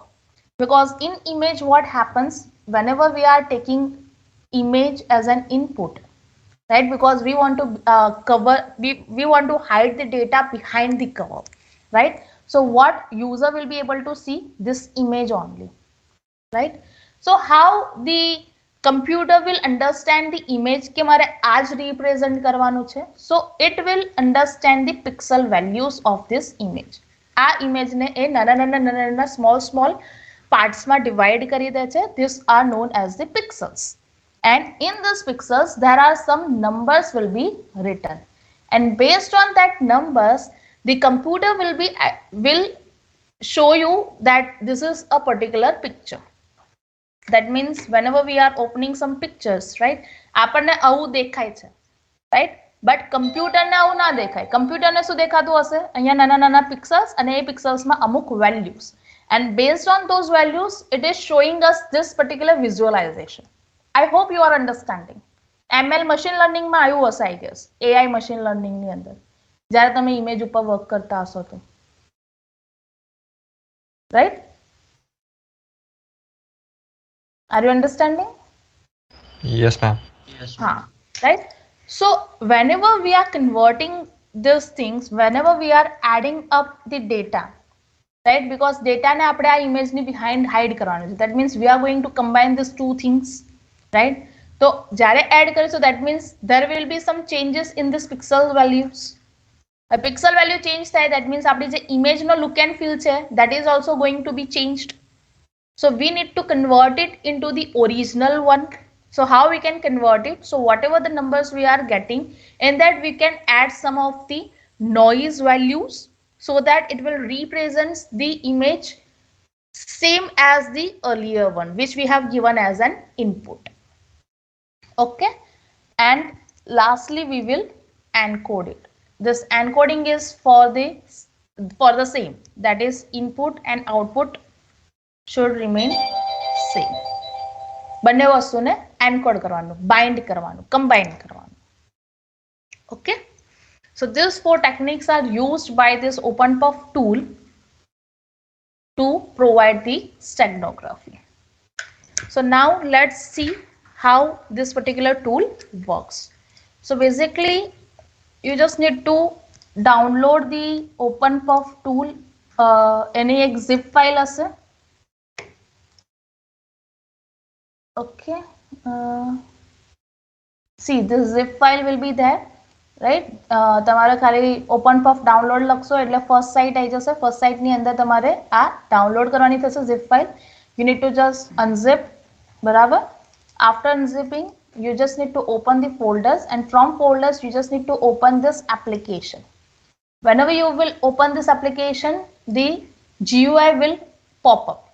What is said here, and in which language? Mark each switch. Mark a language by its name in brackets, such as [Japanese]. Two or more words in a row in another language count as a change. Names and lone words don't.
[English] Because in image, what happens whenever we are taking image as an input, right? Because we want to we want to hide the data behind the cover, right? So what user will be able to see? This image only, right? So how the computer will understand the image [Gujarati] કે મારે આ જ represent કરવાનું છે? [English] So it will understand the pixel values of this image. [Gujarati] આ image ને એ નાના [English] small parts [Gujarati] માં divide કરી દે છે. [English] These are known as the pixels. And in these pixels, there are some numbers will be written. And based on that numbers, the computer will show you that this is a particular picture. That means whenever we are opening some pictures, right, [Gujarati] આપણને આવું દેખાય છે, [English] right? [Gujarati] But computer ને આવું ના દેખાય. Computer ને શું દેખાતું હશે? અહીંયા નાના pixels અને એ pixels માં અમુક values. [English] And based on those values, it is showing us this particular visualization. I hope you are understanding. ML machine learning [Gujarati] માં આવ્યું હશે, [English] I guess. AI machine learning [Gujarati] ની અંદર. જ્યારે તમે image ઉપર work કરતા હશો તો. [English] Right? Are you understanding? Yes, ma'am. Yes. Right? So whenever we are converting these things, whenever we are adding up the data, right? Because [Gujarati] data ne apne aa image ni [English] behind hide [Gujarati] કરવાનું છે. [English] That means we are going to combine these 2 things, right? So [Gujarati] જ્યારે add કરીશું, [English] that means there will be some changes in this pixel values. A pixel value change થાય, that means [Gujarati] આપણી જે image નો [English] look and feel છે, that is also going to be changed. So we need to convert it into the original one. So how we can convert it? So whatever the numbers we are getting, in that we can add some of the noise values so that it will represent the image same as the earlier one, which we have given as an input. Okay, and lastly we will encode it. This encoding is for the same, that is input and output should remain same. [Gujarati] બંને વસ્તુને એન્કોડ કરવાનું, બાઇન્ડ કરવાનું, કમ્બાઇન કરવાનું. [English] Okay, so these four techniques are used by this OpenPuff tool to provide the steganography. So now let's see how this particular tool works. So basically you just need to download the OpenPuff tool, any zip file ase. Okay, see this zip file will be there, right? [Gujarati] તમારે ખાલી OpenPuff download લખશો એટલે [English] first site [Gujarati] આવી જશે. [English] first site [Gujarati] ની અંદર તમારે આ download કરવાની થશે [English] zip file. You need to just unzip, બરાબર? After unzipping you just need to open the folders, and from folders you just need to open this application. Whenever you will open this application, the GUI will pop up.